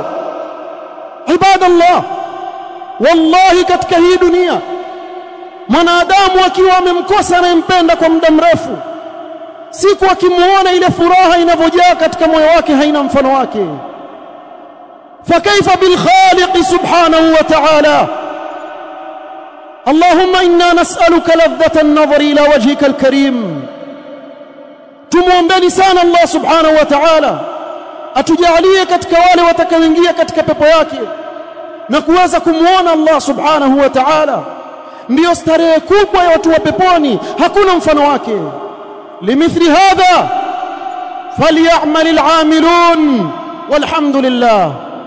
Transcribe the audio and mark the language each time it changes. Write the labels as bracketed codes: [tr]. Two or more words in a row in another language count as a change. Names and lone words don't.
[sw] Ibadallah, wallahi katika hii dunia mwanadamu akiwa amemkosa anayempenda kwa muda mrefu, siku akimuona ile furaha inavyojaa katika moyo wake haina mfano wake. [ar] فكيف بالخالق سبحانه وتعالى. اللهم إنا نسألك لذة النظر إلى وجهك الكريم. [sw] Tumuombeni sana Allah [ar] سبحانه وتعالى [sw] atujalie katika wale watakaoingia katika pepo yake na kuweza kumuona Allah [ar] سبحانه وتعالى. [sw] Ndio starehe kubwa ya watu wa peponi, hakuna mfano wake. [ar] لمثل هذا فليعمل العاملون والحمد لله.